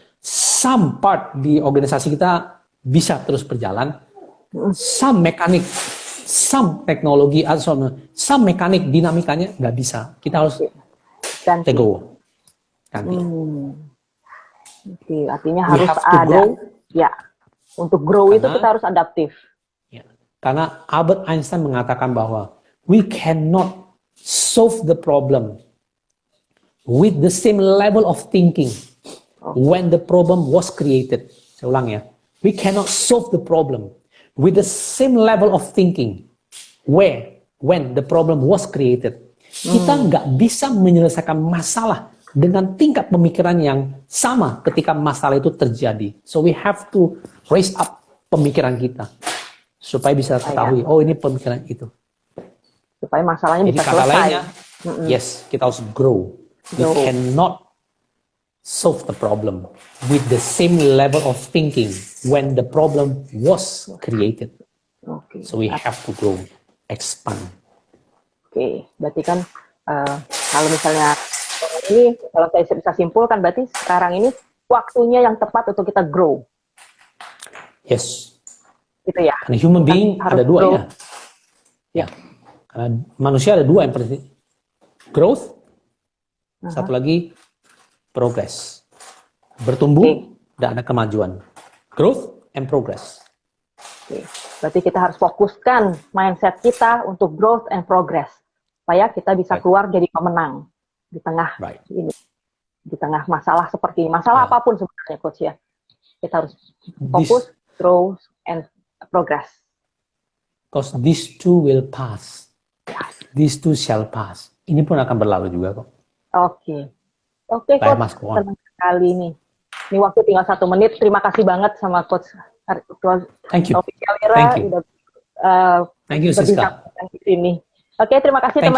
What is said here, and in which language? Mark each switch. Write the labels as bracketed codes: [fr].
[en] Some part [id] di organisasi kita bisa terus berjalan, some mekanik, some teknologi, some mekanik dinamikanya nggak bisa. Kita harus ganti. Ganti. Artinya harus ada. [en] Grow. [id] Ya. Untuk grow itu kita harus adaptif. Ya. Karena Albert Einstein mengatakan bahwa [en] we cannot solve the problem with the same level of thinking when the problem was created. [id] Saya ulang ya. [en] We cannot solve the problem with the same level of thinking when the problem was created. [id] Kita nggak bisa menyelesaikan masalah dengan tingkat pemikiran yang sama ketika masalah itu terjadi. [en] So we have to raise up [id] pemikiran kita supaya bisa ketahui, oh ini pemikiran itu. Supaya masalahnya jadi bisa kata selesai. Lainnya, [en] yes, [id] kita harus grow. [en] We cannot solve the problem with the same level of thinking when the problem was created. So we have to grow, expand. [id] Berarti kan kalau misalnya ini, kalau saya bisa simpulkan, berarti sekarang ini waktunya yang tepat untuk kita grow. [en] Yes. [id] Gitu ya. Karena [en] human being [id] ada dua grow. Ya. Karena manusia ada dua yang penting. Growth, satu lagi progress. Bertumbuh dan ada kemajuan. [en] Growth and progress. [id] Berarti kita harus fokuskan mindset kita untuk [en] growth and progress. [id] Supaya kita bisa keluar jadi pemenang di tengah ini, di tengah masalah seperti ini, masalah apapun sebenarnya, Coach ya. Kita harus fokus, grow, and progress. [en] Because these two will pass. These two shall pass. [id] Ini pun akan berlalu juga kok. Oke, Coach. Senang sekali nih. Ini waktu tinggal 1 menit. Terima kasih banget sama Coach. [en] Thank you. Thank you. Thank you, Siska. [id] Oke, terima kasih teman-teman.